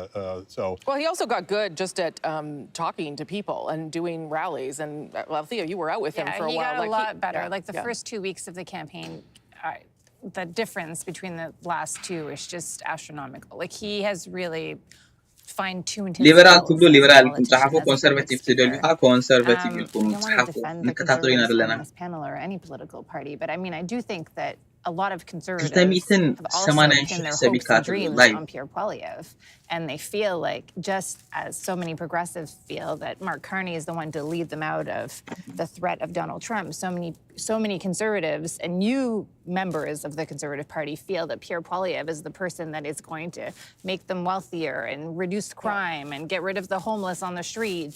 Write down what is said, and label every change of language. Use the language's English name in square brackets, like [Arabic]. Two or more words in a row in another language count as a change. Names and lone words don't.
[English] Well, he also got good just at talking to people and doing rallies. And, well, Theo, you were out with him for a while. He got a lot better. Like the first 2 weeks of the campaign, the difference between the last two is just astronomical. Like, he has really fine-tuned his [Tigrinya] ሊበራል ትብሎ ሊበራል ኢልኩም ጻሓፉ ኮንሰርቫቲቭ ትደልዩካ ኮንሰርቫቲቭ ኢልኩም ጻሓፉ ንከታተሉ ኢና ዘለና [English] this panel or any political party, but I mean, I do think that a lot of conservatives have also pinned their hopes and dreams on Pierre Poilievre, and they feel like, just as so many progressives feel, that Mark Carney is the one to lead them out of the threat of Donald Trump. So many conservatives and new members of the Conservative Party feel that Pierre Poilievre is the person that is going to make them wealthier and reduce crime and get rid of the homeless on the streets.